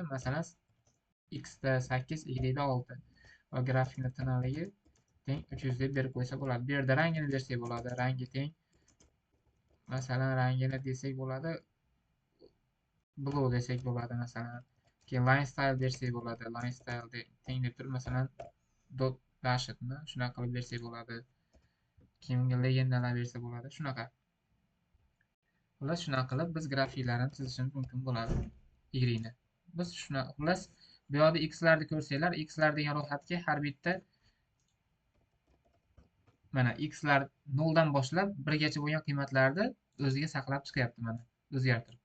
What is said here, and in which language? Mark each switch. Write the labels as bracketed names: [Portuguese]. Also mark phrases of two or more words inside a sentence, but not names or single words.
[Uzbek] Masalan, x da 8, y da 6 va grafikni teng 300 deb berib qo'ysa bo'ladi. Bu yerda rangini bersak bo'ladi. Rangi teng, masalan, rangini desak bo'ladi, blue desak bo'ladi masalan. Keyin [English] line style [Uzbek] bersak bo'ladi. [English] Line style [Uzbek] teng deb turib, masalan, dot dashitni shunaqa qilib bersak bo'ladi. Kimga legendalar bersa bo'ladi. Shunaqa. Xullas, shunaqa qilib biz grafiklarni chizishimiz mumkin bo'ladi. Y-ni. Biz shunaqa, xullas, bu yoqda x larni ko'rsanglar, x lar degan ro'yxatga har bitta mana x lar 0 dan boshlab 1 gacha bo'lgan qiymatlarni o'ziga saqlab chiqyapti mana, o'zgartirib.